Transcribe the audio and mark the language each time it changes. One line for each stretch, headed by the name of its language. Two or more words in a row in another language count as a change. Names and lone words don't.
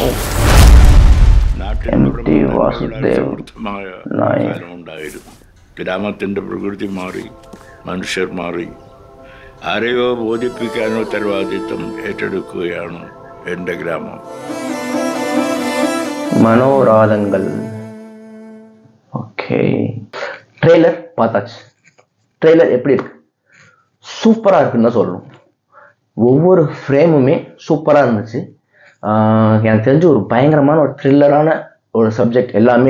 Malayalam: എം.ടി. വാസുദേവ് ഉണ്ടായിരുന്നു. ഗ്രാമത്തിന്റെ പ്രകൃതി മാറി, മനുഷ്യർ മാറി. ആരെയോ ബോധിപ്പിക്കാൻ ഉത്തരവാദിത്വം ഏറ്റെടുക്കുകയാണ് എൻ്റെ ഗ്രാമം. മനോരാധങ്ങൾ.
Tamil: ஓகே, ட்ரெய்லர் பார்த்தாச்சு. ட்ரெய்லர் எப்படி இருக்கு? சூப்பரா இருக்குன்னு தான் சொல்லணும். ஒவ்வொரு ஃப்ரேமுமே சூப்பரா இருந்துச்சு. எனக்கு தெரிஞ்சு ஒரு பயங்கரமான ஒரு த்ரில்லரான ஒரு சப்ஜெக்ட் எல்லாமே.